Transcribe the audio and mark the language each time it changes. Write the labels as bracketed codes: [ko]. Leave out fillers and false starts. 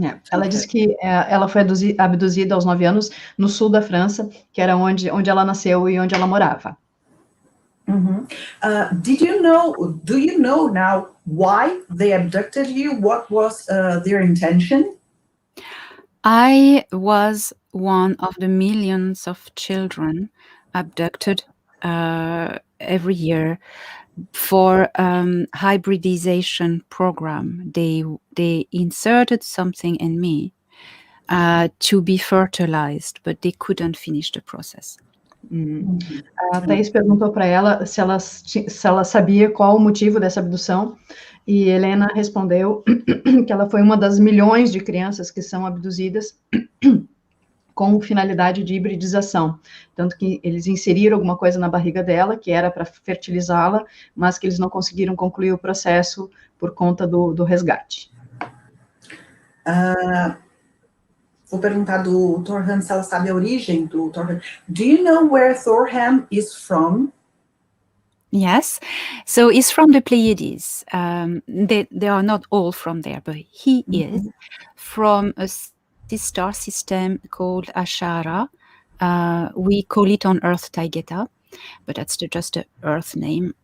[pt] Ela disse que ela foi abduzida aos 9 anos no sul da França, que era onde ela nasceu e onde ela morava. [en] Do you know now why they abducted you? What was their intention? I was one of the millions of children abducted every year for hybridization program. They inserted something in me to be fertilized, but they couldn't finish the process. [pt] A Thaís perguntou para ela se ela sabia qual o motivo dessa abdução, e Helena respondeu que ela foi uma das milhões de crianças que são abduzidas com finalidade de hibridização, tanto que eles inseriram alguma coisa na barriga dela, que era para fertilizá-la, mas que eles não conseguiram concluir o processo por conta do resgate. Vou perguntar do Thorhan se ela sabe a origem do Thorhan. [en] Do you know where Thorhan is from? Yes, so he's from the Pleiades. They are not all from there, but he is from a star system called Ashara. We call it on Earth Taygeta, but that's just an Earth name.